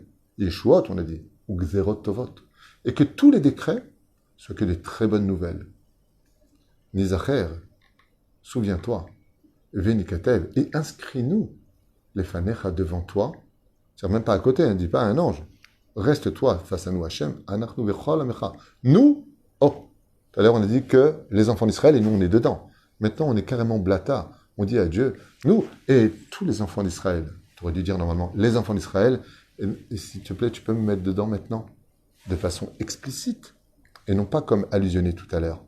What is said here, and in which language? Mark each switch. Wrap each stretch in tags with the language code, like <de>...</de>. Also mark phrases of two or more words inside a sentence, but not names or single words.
<fr>Yeshuot, on a dit. Ou</fr> <he>גזרות טובות.</he> <fr>Et que tous les décrets soient que des très bonnes nouvelles. Nizacher, souviens-toi, Venikatev, et inscris-nous, les fanecha devant toi, c'est-à-dire même pas à côté, ne dis pas à un ange, reste-toi face à nous,</fr> <he>השם, אנחנו וכל עמך.</he> <fr>Nous, oh, tout à l'heure on a dit que les enfants d'Israël, et nous on est dedans. Maintenant on est carrément blata, on dit à Dieu, nous, et tous les enfants d'Israël, tu aurais dû dire normalement, les enfants d'Israël, et s'il te plaît, tu peux me mettre dedans maintenant, de façon explicite, et non pas comme allusionné tout à l'heure.</fr>